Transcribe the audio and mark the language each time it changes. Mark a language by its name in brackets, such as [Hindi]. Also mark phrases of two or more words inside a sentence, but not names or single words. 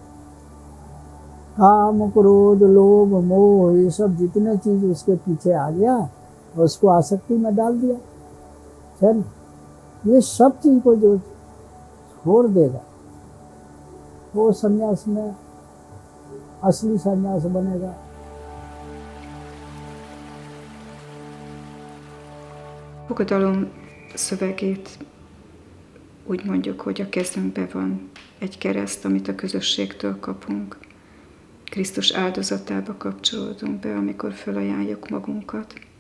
[Hindi] काम क्रोध लोभ मोह ये सब जितने चीज उसके पीछे आ गया, उसको आसक्ति में डाल दिया, है ना। ये सब चीज को जो छोड़ देगा वो सन्यास में असली सन्यास बनेगा। [Hungarian] Fogadalom szövegét úgy mondjuk, hogy a kezünkben van egy kereszt, amit a közösségtől kapunk. Krisztus áldozatába kapcsolódunk be, amikor felajánljuk magunkat.